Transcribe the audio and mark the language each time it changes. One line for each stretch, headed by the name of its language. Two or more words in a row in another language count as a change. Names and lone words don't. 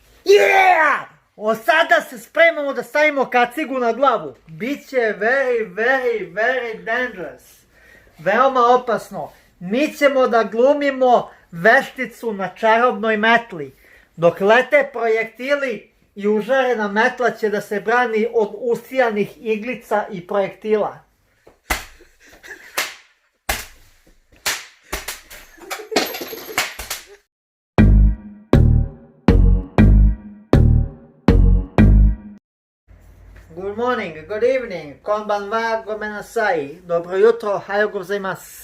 English: Yeah!
Serbian: Sada se spremamo da stavimo kacigu na glavu. Biće
English: very dangerous.
Serbian: Veoma opasno. Mi ćemo da glumimo vešticu na čarobnoj metli. Dok lete projektili i užarena metla će da se brani od usijanih iglica i projektila.
English: Good morning, good evening,
Japanese: こんばんは、ごめんなさい,
Serbian: dobro jutro,
Japanese: はよう ございます.